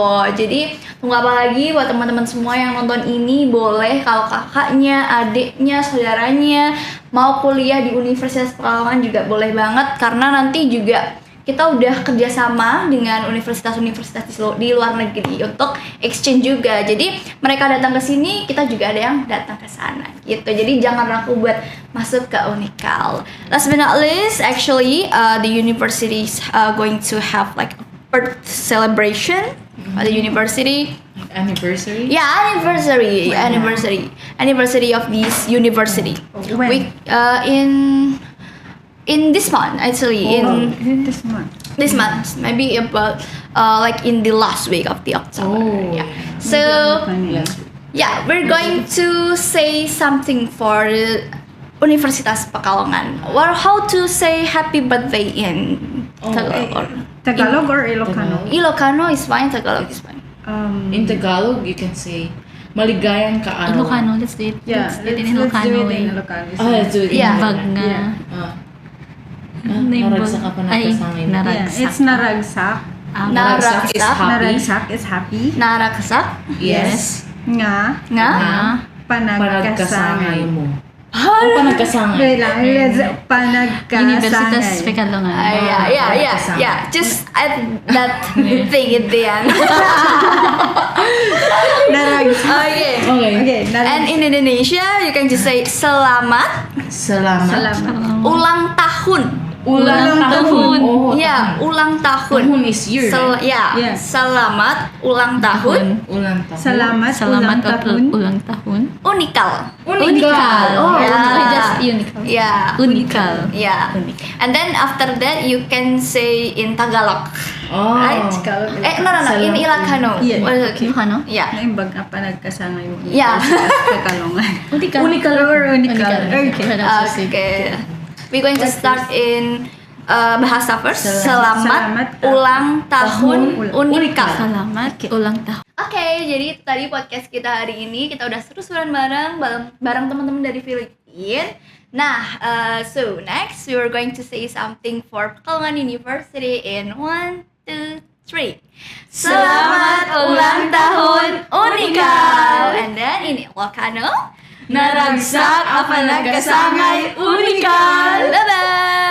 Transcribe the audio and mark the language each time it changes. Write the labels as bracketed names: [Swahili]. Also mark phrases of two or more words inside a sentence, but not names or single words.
[Indonesian] Jadi tunggu apa lagi buat teman-teman semua yang nonton ini, boleh kalau kakaknya, adiknya, saudaranya mau kuliah di Universitas Pekalongan juga boleh banget, karena nanti juga kita udah kerjasama dengan universitas-universitas di luar negeri untuk exchange juga. Jadi mereka datang ke sini, kita juga ada yang datang ke sana gitu. Jadi jangan ragu buat masuk ke Unikal. [English] Last but not least, actually the university is going to have like a birth celebration at the university. Anniversary. Yeah, anniversary of this university. When? In this month actually This month. this month, maybe about like in the last week of the October. Oh, Yeah. So Yes. yeah, we're going to say something for Universitas Pekalongan. Or how to say happy birthday in Tagalog? Tagalog or Ilocano? Ilocano is fine, Tagalog is fine. In Tagalog, you can say [Filipino] Maligayang ka araw. [English] Ilocano, let's do it. Yeah, let's do it in let's do Ilocano it way. in Ilocano. Let's do it. Yeah. [Iloko] Bag nga. [English] Yeah. [Iloko] Naragsak ka pa na Ay, kasangay mo. narag- [English] Yeah, it's naragsak. Naragsak is [Iloko] Naragsak. [English] happy. Naragsak is happy. [Iloko] Naraksak. [English] Yes. [Iloko] Nga, Nga. panagkasangay. Panagkasangay mo. Panagkasangay. [English] Wait lang, let's Universitas [Iloko] panagkasangay. [English] Pekalongan. Yeah. Just add that thing at the end. Naragsak. Okay. Okay. Okay, And in Indonesia, you can just say selamat [Indonesian] Salamat. Salamat. ulang tahun. Ulang tahun. Oh, Ya, ulang tahun. [English] Tahun is year. Yeah. [Indonesian] Selamat ulang tahun. Ulang tahun. Salamat, ulang Selamat tahun. ulang tahun. Unikal. Unikal. [English] Oh, yeah. yeah. Just unical. Yeah. Unikal. Yeah. And then after that you can say in Tagalog. Oh. Right? Tagalog. No. In Ilocano. Yeah. What is it? Ilocano? Yeah. [Iloko] Naimbag na panagkasangay mo. [English] Yeah. Pekalongan. Unikal. Unikal or unikal. Okay. Okay. We're going to start in bahasa first. [Indonesian] Selamat Selamat ulang tahun Unikal. Selamat ulang tahun. Oke, jadi itu tadi podcast kita hari ini. Kita udah seru-seruan bareng teman-teman dari Filipina. Nah, [English] so next we were going to say something for Pekalongan University in 1, 2, 3. [Indonesian] Selamat ulang tahun Unikal. [English] And then in Ilocano, [Iloko] Naragsak apa nagkasangay Unikal. [English] Bye bye.